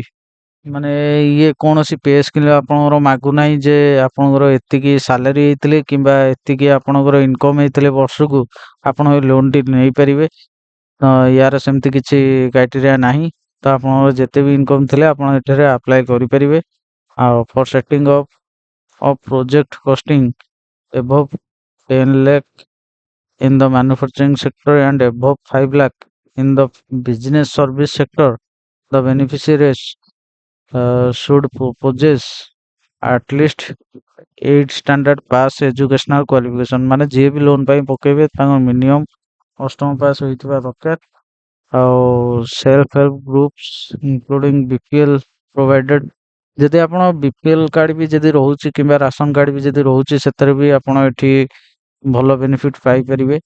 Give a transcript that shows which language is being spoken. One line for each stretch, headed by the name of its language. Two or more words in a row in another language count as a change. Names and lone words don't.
Odia: ମାନେ ଇଏ କୌଣସି
English: pay scale
Odia: ଆପଣଙ୍କର ମାଗୁନାହିଁ ଯେ ଆପଣଙ୍କର ଏତିକି ସାଲାରୀ ହେଇଥିଲେ କିମ୍ବା ଏତିକି ଆପଣଙ୍କର ଇନକମ୍ ହେଇଥିଲେ ବର୍ଷକୁ ଆପଣ ଏ ଲୋନ୍ ଟି ନେଇପାରିବେ। ୟାର ସେମିତି କିଛି କ୍ରାଇଟେରିଆ ନାହିଁ। ତ ଆପଣଙ୍କର ଯେତେ ବି ଇନକମ୍ ଥିଲେ ଆପଣ ଏଠାରେ ଆପ୍ଲାଏ କରିପାରିବେ।
English: ଆଉ for setting of project costing above 10 lakh in the manufacturing sector and above 5 lakh in the business service sector, the beneficiaries should possess at least 8 standard pass educational qualification।
Odia: ମାନେ ଯିଏ ବି ଲୋନ୍ ପାଇଁ ପକେଇବେ ତାଙ୍କ ମିନିମମ୍ 8ମ ପାସ୍ ହୋଇଥିବା ଦରକାର।
English: ଆଉ self help groups including BPL provided.
Odia: ଯଦି ଆପଣ BPL କାର୍ଡ ବି ଯଦି ରହୁଛି କିମ୍ବା
English: ration card
Odia: ବି ଯଦି ରହୁଛି, ସେଥିରେ ବି ଆପଣ ଏଠି ଭଲ ବେନିଫିଟ ପାଇପାରିବେ।